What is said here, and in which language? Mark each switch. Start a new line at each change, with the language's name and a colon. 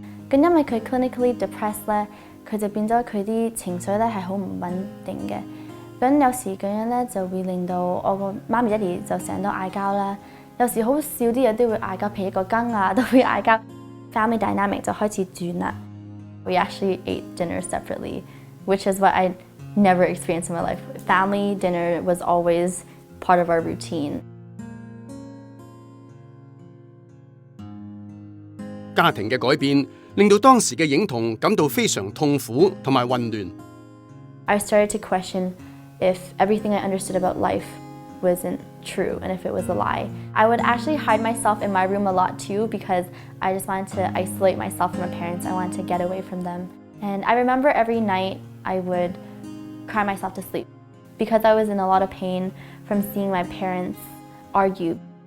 Cantonese: 咁因為佢
English: clinically depressed
Cantonese: 咧，佢就變咗佢啲情緒咧係好唔穩定嘅。咁有時咁樣咧就會令到我個媽咪爹哋就成日都嗌交啦。有時好少啲嘢都會嗌交，譬如一個羹啊都會嗌交。
English: Family dynamic
Cantonese: 就開始轉啦。
English: We actually ate dinner separately, which is what I never experienced in my life. Family dinner was always part of our routine.
Cantonese: 家庭嘅改變令到當時嘅映彤感到非常痛苦同埋混亂。
English: I started to question if everything I understood about life wasn't true and if it was a lie. I would actually hide myself in my room a lot too because I just wanted to isolate myself from my parents. I wanted to get away from them. And I remember every night I would cry myself to sleep because I was in a lot of pain from seeing my parents argue.